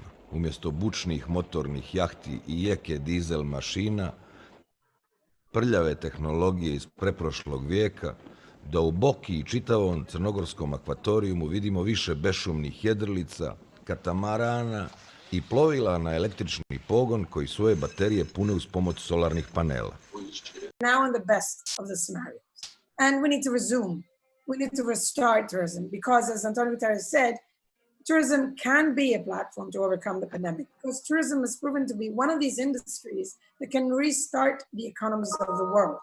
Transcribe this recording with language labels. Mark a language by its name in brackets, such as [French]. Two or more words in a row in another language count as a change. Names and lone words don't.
[Serbian] Umjesto bučnih motornih jahti i jeke dizel mašina, prljave tehnologije iz preprošlog vijeka, da u Boki i čitavom crnogorskom akvatorijumu vidimo više bešumnih jedrilica, katamarana i plovila na električni pogon koji svoje baterije pune uz pomoć solarnih panela. [English] Now in the best of the scenarios. And we need to resume. We need to restart tourism because, as Antonio Guterres said, tourism can be a platform to overcome the pandemic because tourism has proven to be one of these industries that can restart the economies of the world.